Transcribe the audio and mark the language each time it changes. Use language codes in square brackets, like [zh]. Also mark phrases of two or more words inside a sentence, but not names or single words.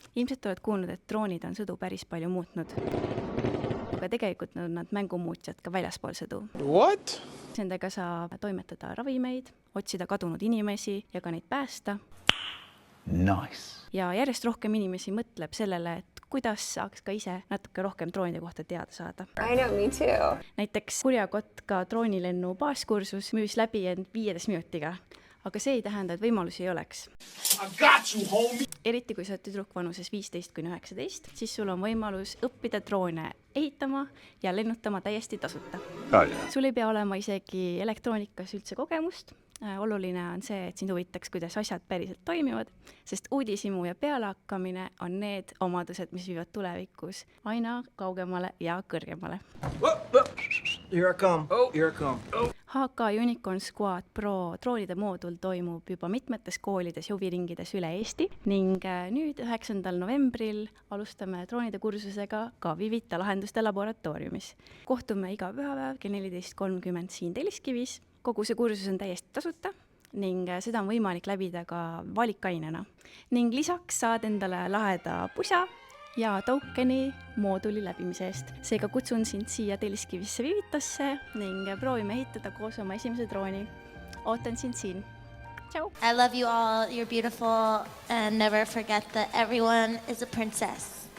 [et] Ilmselt oled kuulnud, et droonid on sõdu päris palju muutnud. Aga tegelikult nad mängumuutjad ka väljaspool sõdu. [en] What? [et] Nendega saab toimetada ravimeid, otsida kadunud inimesi ja ka neid päästa. [en] Nice. [et] Ja järjest rohkem inimesi mõtleb sellele, et kuidas saaks ka ise natuke rohkem droonide kohta teada saada. [en] I know, me too. [et] Näiteks kurjakotka droonilennu baaskursus müüs läbi end 15 minutiga. Aga see ei tähenda, et võimalusi ei oleks. [en] I got you, homie! [et] Eriti kui sa oled tüdruk vanuses 15–19, siis sul on võimalus õppida droone ehitama ja lennutama täiesti tasuta. Sul ei pea olema isegi elektroonikas üldse kogemust. Oluline on see, et sind huvitaks, kuidas asjad päriselt toimivad, sest uudishimu ja pealehakkamine on need omadused, mis viivad tulevikus aina kaugemale ja kõrgemale. [en] Here I come. Here I come. [et] HK Unicorn Squad Pro droonide moodul toimub juba mitmetes koolides ja huviringides üle Eesti ning nüüd 9. novembril alustame droonide kursusega ka Vivita lahenduste laboratooriumis. Kohtume iga pühapäev kell 14.30 siin Telliskivis. Kogu see kursus on täiesti tasuta ning seda on võimalik läbida ka valikainena. Ning lisaks saad endale laheda pusa ja tokeni mooduli läbimise eest. Seega kutsun sind siia Telliskivisse Vivitasse ning proovime ehitada koos oma esimese drooni. Ootan sind siin. Ciao! [en] I love you all, you're beautiful, and never forget that everyone is a princess.